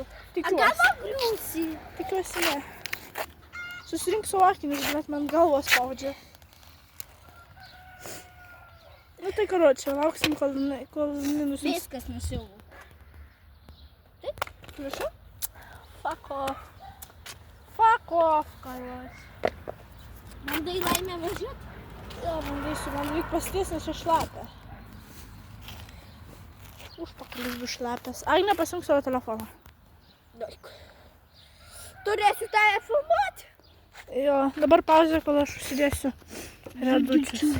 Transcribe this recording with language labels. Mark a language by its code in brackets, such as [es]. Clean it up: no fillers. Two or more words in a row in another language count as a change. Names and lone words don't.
[lt] Tikiuosi. gal nugriūsi? Tikiuosi ne. Susirink savo akinius, bet man galvos spaudžia. Nu tai karočią, lauksim, kol minusins. Viskas nusiavu. Prašau? [en] Fuck off. Fuck off, [lt] karočią. Bandai laimę važiuoti? Jo, bandysiu, man reik pasties, nes čia šlapia. Užpakalis bus šlapias. Agne, pasink savo telefoną. Daug. Turėsiu tave filmuoti. Jo, dabar pauzė, kol aš užsidėsiu redučius.